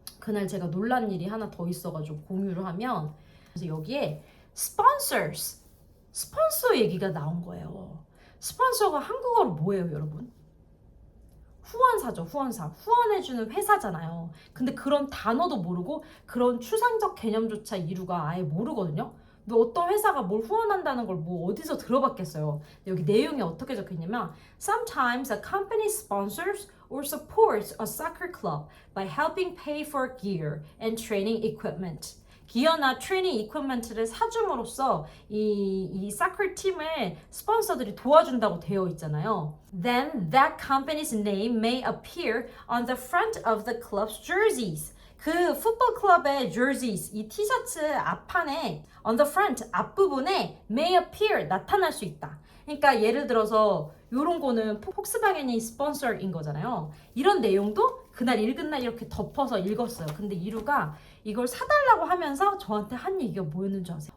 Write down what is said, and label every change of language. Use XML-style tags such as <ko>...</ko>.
<ko>그날 제가 놀란 일이 하나 더 있어가지고 공유를 하면 그래서 여기에 sponsors, 스폰서 얘기가 나온 거예요. 스폰서가 한국어로 뭐예요, 여러분? 후원사죠, 후원사. 후원해주는 회사잖아요. 근데 그런 단어도 모르고 그런 추상적 개념조차 이루가 아예 모르거든요. 근데 어떤 회사가 뭘 후원한다는 걸 뭐 어디서 들어봤겠어요. 여기 내용이 어떻게 적혀있냐면</ko> <en>Sometimes a company sponsors or supports a soccer club by helping pay for gear and training equipment.</en> <ko>기어나 트레이닝 이퀴프먼트를 사줌으로써 이 사커 팀을 스폰서들이 도와준다고 되어 있잖아요.</ko> <en>Then that company's name may appear on the front of the club's jerseys.</en> <ko>그 풋볼 클럽의 jerseys, 이 티셔츠 앞판에 on the front, 앞부분에 may appear, 나타날 수 있다. 그러니까 예를 들어서 이런 거는 폭스바겐이 스폰서인 거잖아요. 이런 내용도 그날 읽은 날 이렇게 덮어서 읽었어요. 근데 이루가 이걸 사달라고 하면서 저한테 한 얘기가 뭐였는 줄 아세요?</ko>